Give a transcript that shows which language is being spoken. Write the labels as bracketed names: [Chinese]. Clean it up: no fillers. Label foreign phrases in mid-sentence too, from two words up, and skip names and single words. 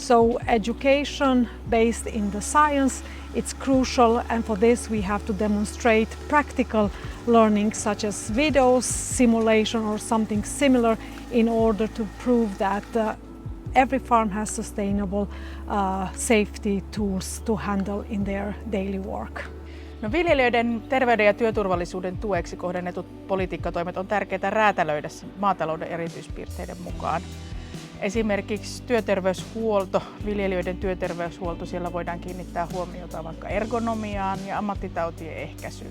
[English] So education based in the science, it's crucial, and for this we have to demonstrate practical learning such as videos, simulation or something similar in order to prove that every farm has sustainable safety tools to handle in their daily work. [Finnish] No, viljelijöiden terveyden ja työturvallisuuden tueksi kohdennetut politiikkatoimet on tärkeää räätälöidä maatalouden erityispiirteiden mukaan. Esimerkiksi työterveyshuolto, viljelijöiden työterveyshuolto, siellä voidaan kiinnittää huomiota vaikka ergonomiaan ja ammattitautien ehkäisyyn.